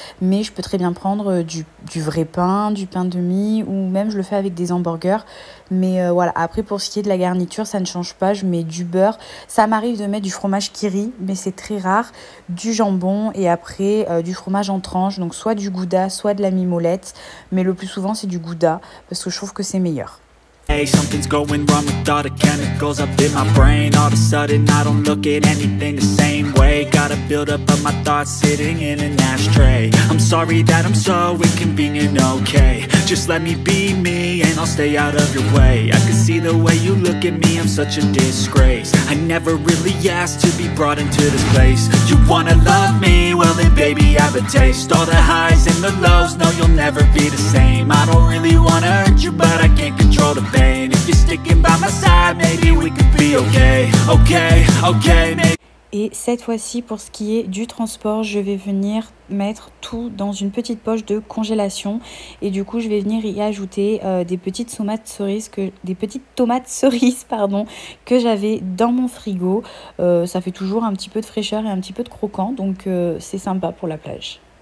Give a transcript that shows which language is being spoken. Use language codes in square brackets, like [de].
[fr] Mais je peux très bien prendre du vrai pain, du pain de mie, ou même je le fais avec des hamburgers. Mais voilà, après pour ce qui est de la garniture, ça ne change pas, je mets du beurre. Ça m'arrive de mettre du fromage Kiri, mais c'est très rare, du jambon et après du fromage en tranches, donc soit du gouda, soit de la mimolette, mais le plus souvent c'est du gouda parce que je trouve que c'est meilleur. [en] Hey, something's going wrong with all the chemicals up in my brain. All of a sudden I don't look at anything the same way. Gotta build up of my thoughts sitting in an ashtray. I'm sorry that I'm so inconvenient, okay. Just let me be me and I'll stay out of your way. I can see the way you look at me, I'm such a disgrace. I never really asked to be brought into this place. You wanna love me? Well then baby I have a taste. All the highs and the lows, no you'll never be the same. I don't really wanna hurt you but I can't control the pain. If you're sticking by my side, maybe we could be okay, maybe. [fr] Et cette fois-ci, pour ce qui est du transport, je vais venir mettre tout dans une petite poche de congélation. Et du coup, je vais venir y ajouter des petites tomates cerises que j'avais dans mon frigo. Ça fait toujours un petit peu de fraîcheur et un petit peu de croquant, donc c'est sympa pour la plage.